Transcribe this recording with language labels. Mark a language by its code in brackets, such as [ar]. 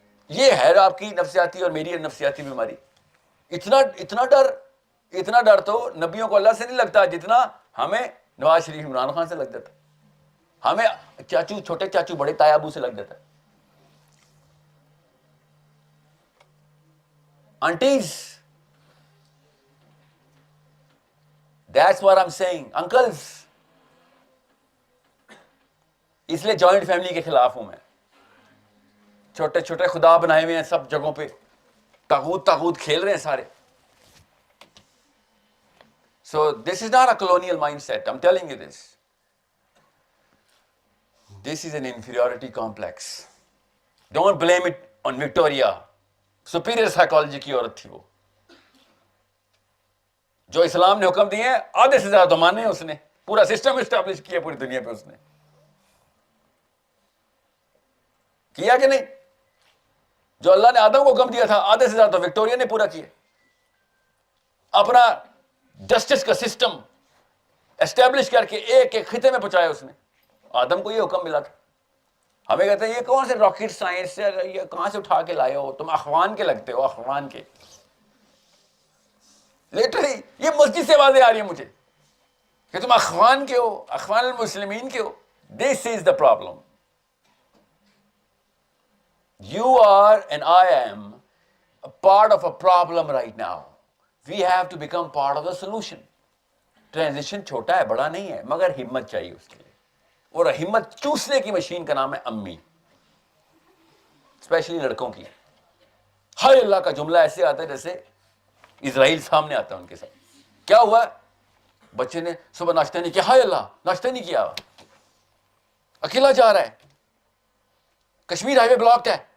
[ur] یہ ہے آپ کی نفسیاتی اور میری نفسیاتی بیماری. اتنا ڈر تو نبیوں کو اللہ سے نہیں لگتا جتنا ہمیں نواز شریف عمران خان سے لگ جاتا, ہمیں چاچو, چھوٹے چاچو, بڑے تایا ابو سے لگ جاتا. [en] Aunties, that's what I'm saying. [ur] Uncles, اس لیے جوائنٹ فیملی کے خلاف ہوں میں. چھوٹے چھوٹے خدا بنائے ہوئے ہیں سب جگہوں پہ, طاغوت کھیل رہے ہیں سارے. [en] So this is not a colonial mindset. I'm telling you this. This is an inferiority complex. Don't blame it on Victoria. Superior psychology [ur] کی عورت تھی وہ, جو اسلام نے حکم دیے ہیں آدھے سے زیادہ تو مانے اس نے, پورا سسٹم اسٹیبلش کیا پوری دنیا پہ اس نے کیا کہ نہیں. جو اللہ نے آدم کو حکم دیا تھا آدھے سے زیادہ تو وکٹوریا نے پورا کیا. اپنا جسٹس کا سسٹم اسٹیبلش کر کے ایک ایک خطے میں پہنچایا اس نے. آدم کو یہ حکم ملا تھا. ہمیں کہتے ہیں یہ کون سے راکٹ سائنس سے, یہ کہاں سے اٹھا کے لائے ہو, تم اخوان کے لگتے ہو, اخوان کے. لٹرلی یہ مسجد سے آوازیں آ رہی ہیں مجھے کہ تم اخوان کے ہو, اخوان المسلمین کے ہو. [en] This is the problem. You are and I am a part of a problem right now. We have to become part of the solution. [ur] Transition چھوٹا ہے, بڑا نہیں ہے, مگر ہمت چاہیے اس کے لیے. اور ہمت چوسنے کی مشین کا نام ہے امی, اسپیشلی لڑکوں کی. ہائے اللہ کا جملہ ایسے آتا ہے جیسے اسرائیل سامنے آتا ہے ان کے ساتھ. کیا ہوا؟ بچے نے صبح ناشتہ نہیں کیا, ہائے اللہ ناشتہ نہیں کیا, اکیلا جا رہا ہے, کشمیر ہائی وے بلاکڈ ہے.